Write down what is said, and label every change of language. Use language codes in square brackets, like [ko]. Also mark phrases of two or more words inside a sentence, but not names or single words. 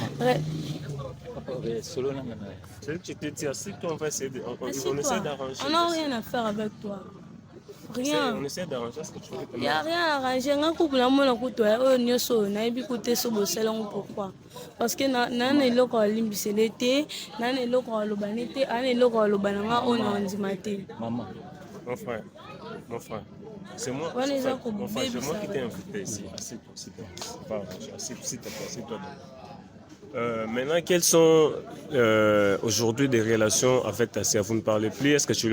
[fr] On va essayer on essaie d'arranger. On n'a rien à faire avec toi. Rien. On essaie d'arranger ce que tu veux. Il n'y a rien à arranger. Pourquoi? Parce que nan eloko alimbiselete, nan eloko alobanete, nan eloko alobananga on andimate. Maman, mon frère, c'est moi qui t'ai invité ici. Assieds-toi. Maintenant, quelles sont aujourd'hui des relations avec ta sœur? Vous ne parlez plus.